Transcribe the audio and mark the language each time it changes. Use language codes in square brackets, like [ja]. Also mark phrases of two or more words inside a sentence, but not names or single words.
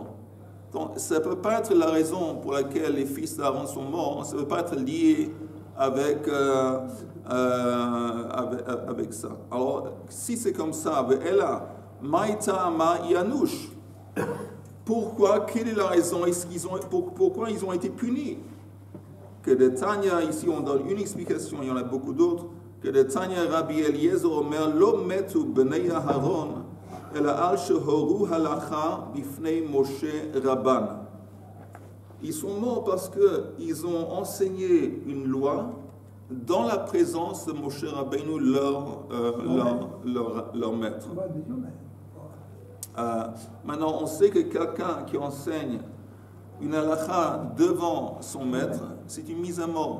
[fr] Donc, ça ne peut pas être la raison pour laquelle les fils d'Aaron sont morts, ça ne peut pas être lié avec ça. Alors, si c'est comme ça, Yanush, pourquoi, quelle est la raison, pourquoi ils ont été punis? [he] דתניא, [fr] ici on donne une explication, il y en a beaucoup d'autres, [he] דתניא רבי אליעזר אומר לא מתו בני אהרן אלא על שהורו הלכה בפני משה רבן. [fr] Ils sont morts parce qu'ils ont enseigné une loi dans la présence de Moshe Rabbeinu, leur maître. Maintenant, on sait que quelqu'un qui enseigne une halakha devant son maître, c'est une mise à mort.